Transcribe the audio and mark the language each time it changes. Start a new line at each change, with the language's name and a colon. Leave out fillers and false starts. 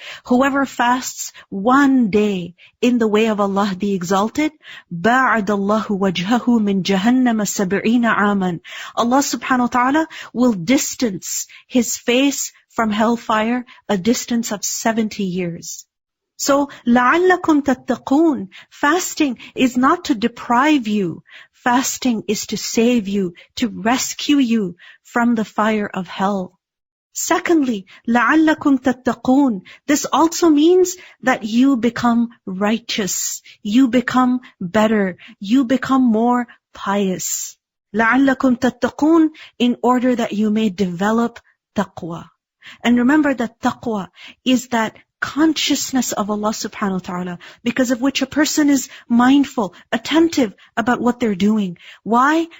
English: Whoever fasts one day in the way of Allah the Exalted,
Arabic: بَعَدَ اللَّهُ وَجْهَهُ مِنْ جَهَنَّمَ 70 عَامًا.
English: Allah subhanahu wa ta'ala will distance his face from hellfire a distance of 70 years.
Arabic: So, لَعَلَّكُمْ تَتَّقُونَ.
English: Fasting is not to deprive you. Fasting is to save you, to rescue you from the fire of hell.
Arabic: Secondly, لَعَلَّكُمْ تَتَّقُونَ.
English: This also means that you become righteous, you become better, you become more pious.
Arabic: لَعَلَّكُمْ تَتَّقُونَ,
English: in order that you may develop taqwa. And remember that taqwa is that consciousness of Allah subhanahu wa ta'ala, because of which a person is mindful, attentive about what they're doing. Why?